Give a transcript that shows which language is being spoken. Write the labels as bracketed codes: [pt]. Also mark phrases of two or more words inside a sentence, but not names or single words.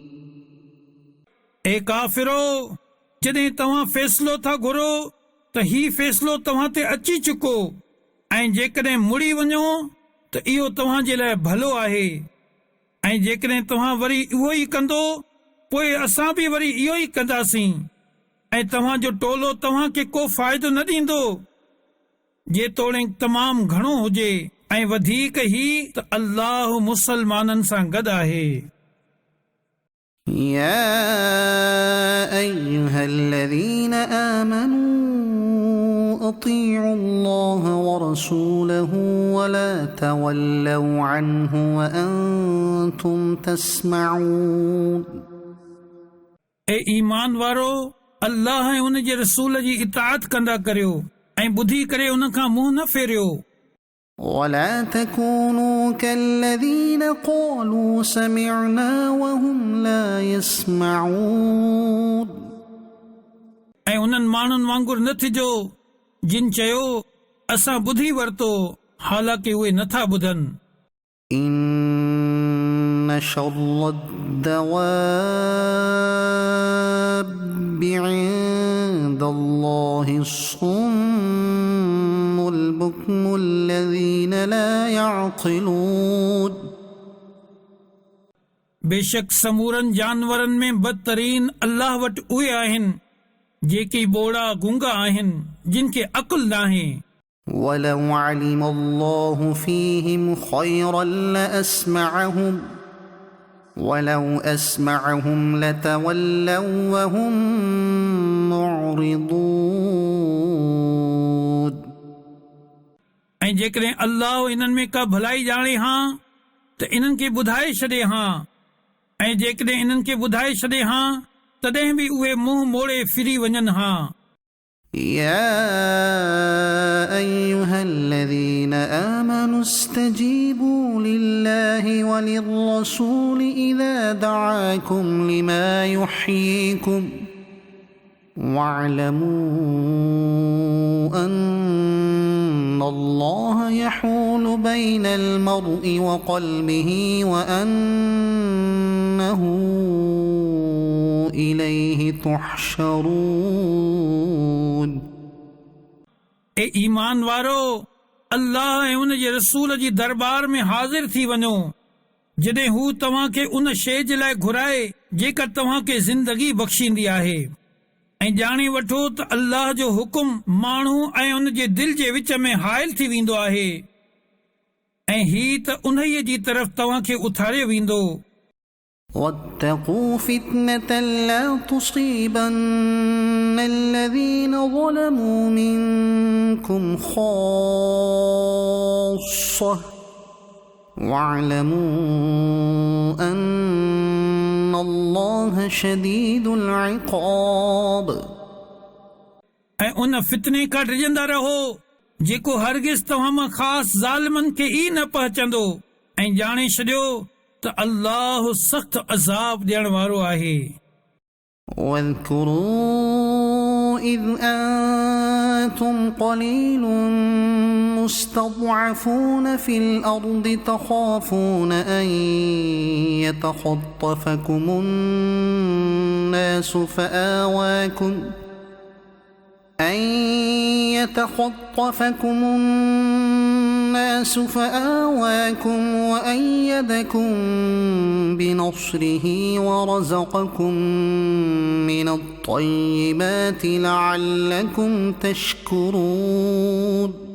[sd] ए काफ़िरो, जॾहिं तव्हां फ़ैसिलो था घुरो त ही फ़ैसिलो तव्हां ते अची चुको, ऐं जेकॾहिं मुड़ी वञो त इहो तव्हां जे लाइ भलो आहे, ऐं जेकॾहिं तव्हां वरी उहो ई कंदो पोइ असां बि वरी इहो ई कंदासीं, ऐं तव्हांजो टोलो तव्हां खे को फ़ाइदो न ॾींदो, जेतोणीकि तमामु घणो हुजे ऐं वधीक ई त अल्लाह मुसलमाननि सां गॾु आहे। [ar] يا أيها الذين آمنوا أطيعوا الله ورسوله ولا تولوا عنه وأنتم تسمعون. [sd] ए ईमान वारो, अल्लाह ऐं उन जे रसूल जी इताअत कंदा करियो ऐं ॿुधी करे उन खां मुंहुं न फेरियो. [ar] ولا تكونوا كالذين قالوا سمعنا وهم لا يسمعون. [sd] ऐं उन्हनि माण्हुनि वांगुरु न थिजो जिन चयो असां ॿुधी वरितो हालांकि उहे नथा ॿुधनि. [ar] إن شر الدواب عند الله الصم البكم الذين لا يعقلون. [sd] बेशक समूरनि जानवरनि में बदतरीन अल्लाह वटि उहे आहिनि जेके बोड़ा गूंगा आहिनि जिन खे अकुल नाहे. [ar] ولو علم الله فيهم خيرا لأسمعهم ولو أسمعهم لتولوا وهم معرضون. [sd] ऐं जेकॾहिं अल्लाह इन्हनि में का भलाई ॼाणे हा त इन्हनि खे ॿुधाए छॾे हा ऐं जेकॾहिं इन्हनि खे ॿुधाए छॾे हा तॾहिं बि उहे मुंहुं मोड़े फिरी वञनि हा. [ar] يا أيها الذين آمنوا استجيبوا لله وللرسول إذا دعاكم لما يحييكم واعلموا أن الله يحول بين المرء وقلبه وأنه إليه تحشرون. [sd] ए ईमान वारो, अल्लाह ऐं उन जे रसूल जी दरबार में हाज़िर थी वञो जॾहिं हू तव्हां खे उन शइ जे लाइ घुराए जेका तव्हां खे ज़िंदगी बख़्शींदी आहे ऐं ॼाणे वठो त अल्लाह जो हुकुम माण्हू ऐं उन जे दिलि जे विच में हाइल थी वेंदो आहे ऐं ही त उन्हीअ जी तरफ़ तव्हां खे उथारियो वेंदो. [ar] واتقوا فتنة لا تصيبن الذين ظلموا منكم خاصة واعلموا أن الله شديد العقاب. [sd] ऐं उन फितने खां डिॼंदा रहो जेको हरगिज़ तव्हां मां ख़ासि ज़ालिमनि खे ई न पहुचंदो ऐं ॼाणे छॾियो त अल्लाह सख़्त अज़ाब ॾियण वारो आहे. [ar] واذكروا إذ أنتم قليل مستضعفون في الأرض تخافون أن يتخطفكم الناس فآواكم وأيدكم بنصره ورزقكم من الطيبات لعلكم تشكرون.